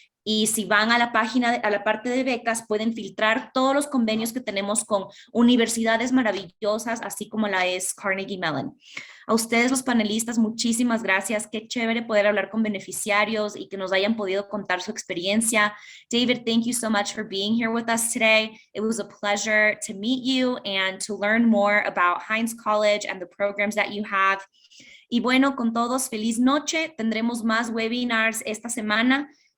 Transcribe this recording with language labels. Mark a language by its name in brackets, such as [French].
[Spanish] Y si van a la página, a la parte de becas, pueden filtrar todos los convenios que tenemos con universidades maravillosas, así como la es Carnegie Mellon. A ustedes, los panelistas, muchísimas gracias. Qué chévere poder hablar con beneficiarios y que nos hayan podido contar su experiencia. [English] David, thank you so much for being here with us today. It was a pleasure to meet you and to learn more about Heinz College and the programs that you have. [Spanish] Y bueno, con todos, feliz noche. Tendremos más webinars esta semana.